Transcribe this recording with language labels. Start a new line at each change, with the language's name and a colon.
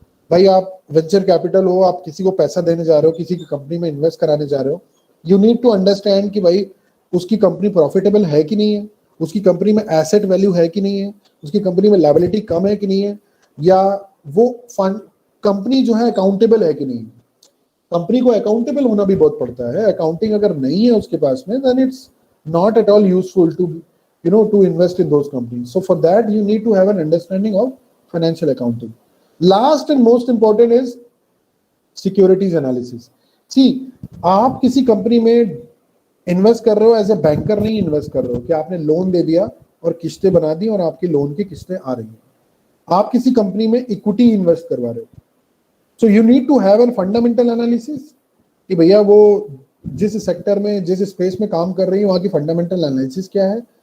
Hindi: भाई आप venture capital हो, आप किसी को पैसा देने जा रहे हो, किसी की कंपनी में इन्वेस्ट कराने जा रहे हो,
English: you need to understand
Hindi: कि भाई उसकी कंपनी प्रॉफिटेबल है कि नहीं है, उसकी कंपनी में एसेट वैल्यू है कि नहीं है, उसकी कंपनी में लायबिलिटी कम है कि नहीं है, या वो फंड कंपनी जो है अकाउंटेबल है कि नहीं. कंपनी को अकाउंटेबल होना भी बहुत पड़ता है. अकाउंटिंग अगर नहीं है उसके पास में,
English: Then it's not at all useful to invest in those companies. So for that you need to have an understanding of financial accounting. Last and most important is securities analysis.
Hindi: See, आप किसी company में invest कर रहे हो as a banker नहीं invest कर रहे हो कि आपने लोन दे दिया और किस्तें बना दी और आपकी लोन की किस्तें आ रही हैं. आप किसी कंपनी में इक्विटी इन्वेस्ट करवा रहे हो.
English: So you need to have a fundamental analysis
Hindi: कि भैया वो जिस सेक्टर में जिस स्पेस में काम कर रही है वहाँ की फंडामेंटल एनालिसिस क्या है.